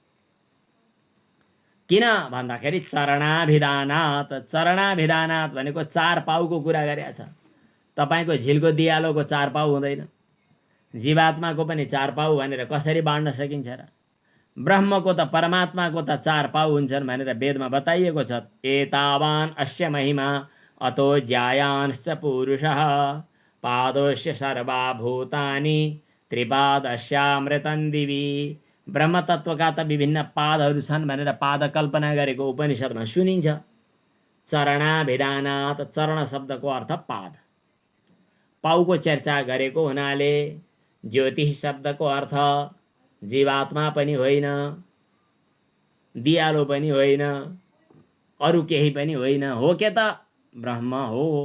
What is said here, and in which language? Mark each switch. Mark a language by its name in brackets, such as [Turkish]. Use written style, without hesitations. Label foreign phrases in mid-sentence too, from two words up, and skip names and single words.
[Nepali] किन भन्दाखेरि चरणाभिधानात्। चरणाभिधानात् भनेको 4 पाउको कुरा गरेको छ। तपाईँको झिल्को दियालोको 4 पाउ हुँदैन, जीवात्माको पनि 4 पाउ भनेर कसरी बाँड्न सकिन्छ र? ब्रह्मको त परमात्माको त 4 पाउ हुन्छन् भनेर वेदमा बताइएको छ। [Sanskrit] एतावान् अस्य महिमा अतो ज्यायान्श्च पुरुषः पादोस्य सर्वा भूतानि त्रिपादस्यामृतं दिवि। [Nepali] ब्रह्मतत्त्वका त विभिन्न पादहरू छन् भनेर पाद कल्पना गरेको उपनिषदमा सुनिन्छ। चरणाभिधानात्, चरण शब्दको अर्थ पाद, पाउको चर्चा गरेको हुनाले ज्योतिष शब्दको अर्थ जीवात्मा पनि होइन, दियालो पनि होइन, अरू केही पनि होइन, हो के त ब्रह्म हो।